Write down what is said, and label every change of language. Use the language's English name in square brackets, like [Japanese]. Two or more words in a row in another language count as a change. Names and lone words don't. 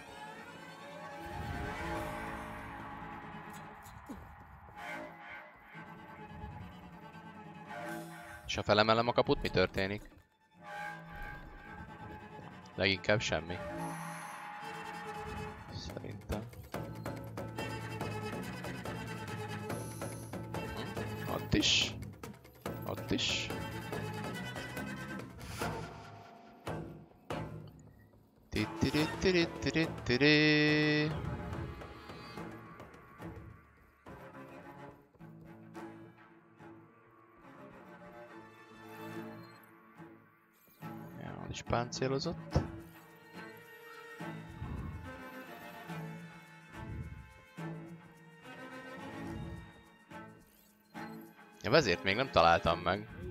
[Hungarian] És ha felemelem a kaput, mi történik? Leginkább semmi. Szerintem. Ott is. Ott is. Ti-ti-ri-ti-ri-ti-ri-ti-ri. És páncélozott. A vezért még nem találtam meg.